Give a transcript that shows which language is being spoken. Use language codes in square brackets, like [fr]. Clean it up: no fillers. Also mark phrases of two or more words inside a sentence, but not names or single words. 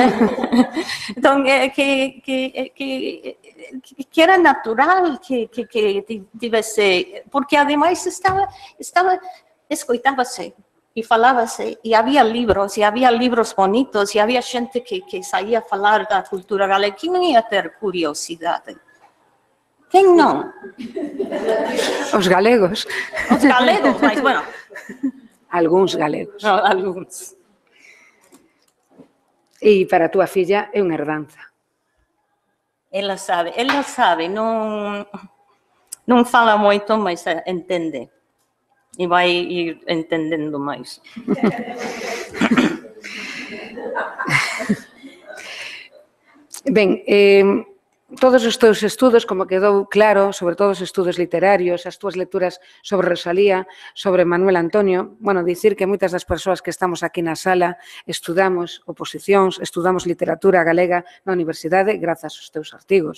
[pt] Então, que era natural que tivesse, porque ademais escutava-se e falava-se, e havia livros bonitos, e havia gente que saía a falar da cultura galega, que não ia ter curiosidade. Quem não? Os galegos. Os galegos, mas, bueno. [gl] Algúns galegos. No, algúns. E para a túa filla é unha herdanza. [pt] Ela sabe, não fala muito, mas entende. E vai ir entendendo mais. [gl] Ben, todos os teus estudos, como quedou claro, sobre todo os estudos literarios, as túas lecturas sobre Rosalía, sobre Manuel Antonio, bueno, dicir que moitas das persoas que estamos aquí na sala estudamos oposicións, estudamos literatura galega na universidade grazas aos teus artigos.